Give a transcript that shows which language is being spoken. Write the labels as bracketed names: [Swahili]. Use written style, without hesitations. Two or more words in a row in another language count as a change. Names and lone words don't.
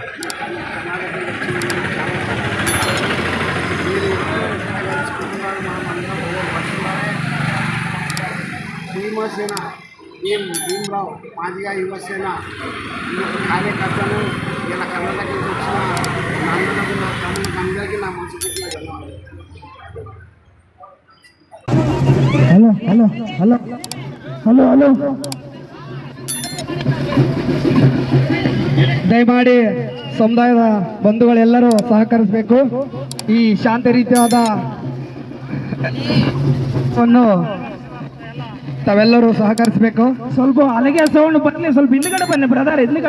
[Telugu] భీమసేన భీమరావు మాదిగా యువసేన కార్యకర్తలు ఇలా కర్ణాటక వచ్చిన నాన్నలకు నా తమ్ములకు అందరికీ నా మనసు పెట్టిన ధన్యవాదాలు. హలో హలో హలో హలో [Kannada] ದಯಮಾಡಿ ಸಮುದಾಯದ ಬಂಧುಗಳೆಲ್ಲರೂ ಸಹಕರಿಸಬೇಕು. ಈ ಶಾಂತ ರೀತಿಯಾದ ತಾವೆಲ್ಲರೂ ಸಹಕರಿಸಬೇಕು. ಸ್ವಲ್ಪ ಅಲ್ಲಿಗೆ ಸೌಂಡ್ ಬನ್ನಿ, ಸ್ವಲ್ಪ ಹಿಂದ್ಗಡೆ ಬನ್ನಿ ಬ್ರದರ್, ಹಿಂದ್ಗಡೆ